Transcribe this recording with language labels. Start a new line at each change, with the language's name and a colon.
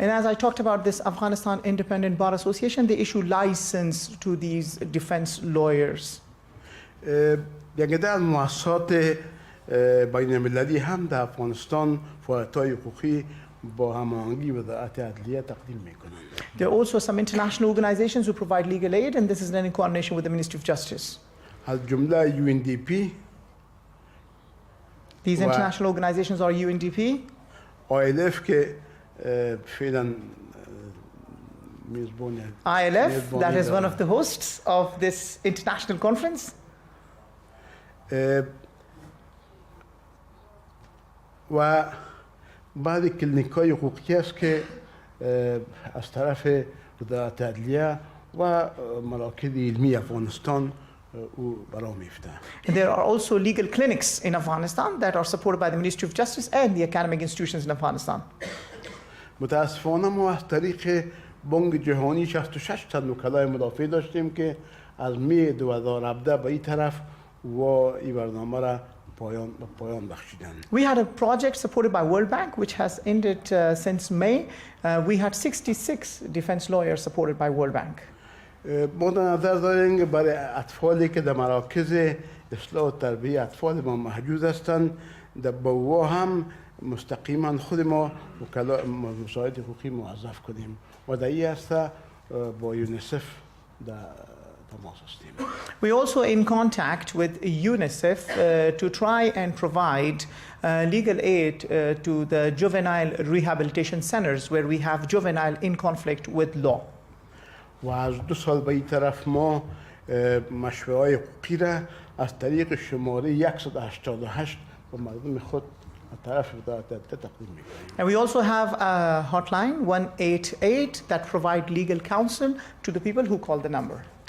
English: And as I talked about this Afghanistan Independent Bar Association, they issue license to these defense lawyers.
Persian: یک عده از مؤسسات بین المللی هم در افغانستان فعالیت‌های حقوقی با هماهنگی وزارت عدلیه تقدیم میکنند.
English: There are also some international organizations who provide legal aid, and this is done in coordination with the Ministry of Justice.
Persian: از جمله UNDP.
English: These international organizations are UNDP.
Persian: ILF که فعلا میزبان
English: ILF, that is one of the hosts of this international conference.
Persian: و بعد کلینیک‌های حقوقی است که از طرف وزارت عدلیه و مراکز علمی افغانستان او برای میفته.
English: There are also legal clinics in Afghanistan that are supported by the Ministry of Justice and the academic institutions in Afghanistan.
Persian: متاسفانه ما از طریق بانک جهانی 66 تا وکلای مدافع داشتیم که از می 2017 به این طرف و این برنامه را پایان بخشیدن.
English: We had a project supported by World Bank which has ended since May. We had 66 defense lawyers supported by World Bank.
Persian: ما در نظر داریم که برای اطفالی که در مراکز اصلاح و تربیه اطفال ما محجوز هستند در بوا هم مستقیما خود ما مساعد حقوقی موظف کنیم و در این هسته با یونیسف در تماس هستیم.
English: We also in contact with UNICEF to try and provide legal aid to the juvenile rehabilitation centers where we have juvenile in conflict with law.
Persian: و از 2 سال به این طرف ما مشوره‌های حقوقی را از طریق شماره 188 به مردم خود از طرف وزارت عدلیه تقدیم می‌کنیم.
English: And we also have a hotline 188 that provide legal counsel to the people who call the number.